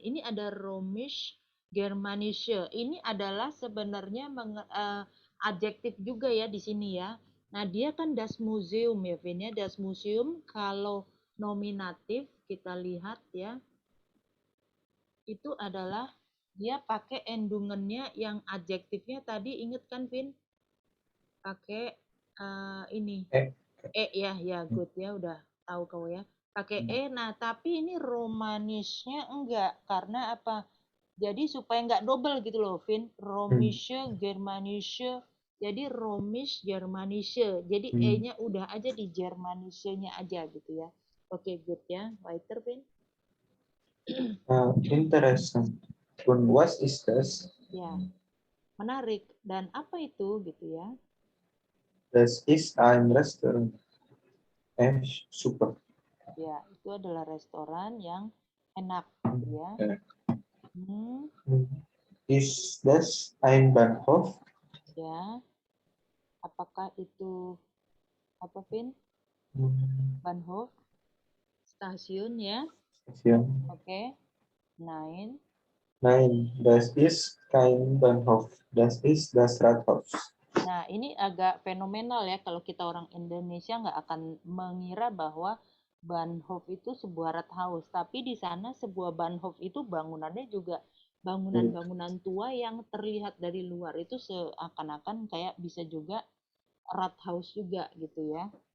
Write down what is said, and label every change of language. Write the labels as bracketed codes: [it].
[id] Ini ada Römisch Germanische. Ini adalah sebenarnya adjektif juga ya di sini ya. Nah, dia kan das Museum ya, Vin ya. Das Museum kalau nominatif kita lihat ya, itu adalah dia pakai endungannya yang adjektifnya tadi, inget kan, Vin? Pakai ini. Ya, good ya, udah tahu kau ya. Pakai nah tapi ini romanisnya enggak, karena apa? Jadi supaya enggak double gitu loh, Vin. [de] Romische, Germanische, jadi Romisch, Germanische. [id] Jadi E-nya udah aja di Germanische-nya aja gitu ya. Oke, good ya. Weiter, Vin. [de] Interessant. Und was ist das? [id] Ya, menarik. Dan apa itu gitu ya? [de] Das ist ein Restaurant. Super. [id] Ya, itu adalah restoran yang enak gitu ya. [de] Ist das ein Bahnhof? [id] Ya, apakah itu apa, Vin? Bahnhof, stasiun ya. Stasiun. [de] Oke. Nein. Nein, das ist kein Bahnhof. Das ist das Rathaus. [id] Nah, ini agak fenomenal ya, kalau kita orang Indonesia nggak akan mengira bahwa Bahnhof itu sebuah rathaus, tapi di sana sebuah Bahnhof itu bangunannya juga bangunan-bangunan tua yang terlihat dari luar itu seakan-akan kayak bisa juga rathaus juga gitu ya.